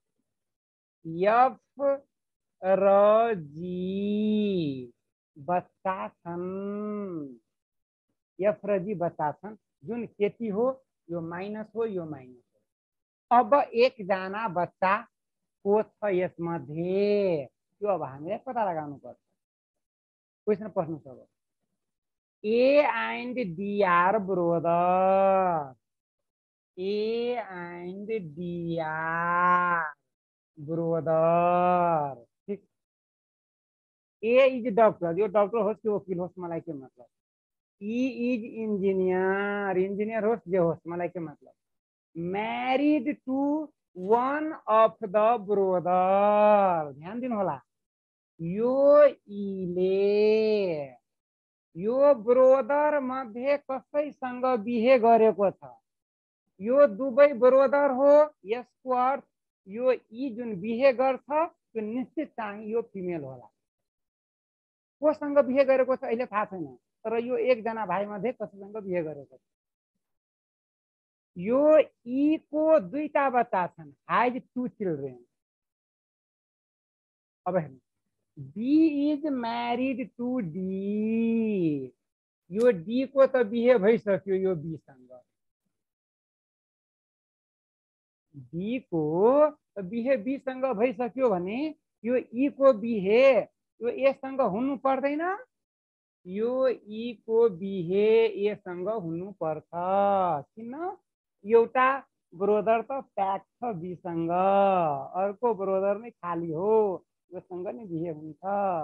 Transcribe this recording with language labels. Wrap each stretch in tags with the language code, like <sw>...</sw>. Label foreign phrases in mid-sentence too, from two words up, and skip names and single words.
<ne>एफ र जी बच्चा छन् एफ र जी बच्चा छन् जुन केटी हो यो माइनस हो यो माइनस हो अब 1 जना बच्चा को छ यसमध्ये त्यो अब हामीले पत्ता लगाउनु पर्छ क्वेशन प्रश्न छ अब</ne> <en>A and D are brother A and D are</en> <ne>ब्रदर ठीक</ne> <en>A is doctor</en> <ne>यो डॉक्टर होस् कि वकिल होस् मलाई के मतलब</ne> <en>E is engineer engineer</en> <ne>होस् जे होस् मलाई के मतलब</ne> <en>married to one of the brother</en> <ne>ध्यान दिनु होला यो इले यो ब्रदर मध्ये कसैसँग बिहे गरेको छ यो दुवै ब्रदर हो यसको अर्थ यो ई जुन बिहे गर्छ त्यो निश्चित चाहिँ यो फिमेल होला कोसँग बिहे गरेको छ अहिले थाहा छैन तर यो 1 जना भाइ मध्ये कसैसँग बिहे गरेको छ यो ई को 2टा बच्चा छन्</ne> <en>has 2 children</en> <ne>अब हेर्नु</ne> <en>D is married to D</en> <ne>यो डी को त बिहे भइसक्यो यो बी सँग डी को बिहे बी सँग भइसक्यो भने यो ई को बिहे यो ए सँग हुनु पर्दैन यो ई को बिहे ए सँग हुनु पर्छ किन एउटा ब्रदर त प्याक छ बी सँग अर्को ब्रदर नै खाली हो योसँग नै बिहे हुन्छ</ne>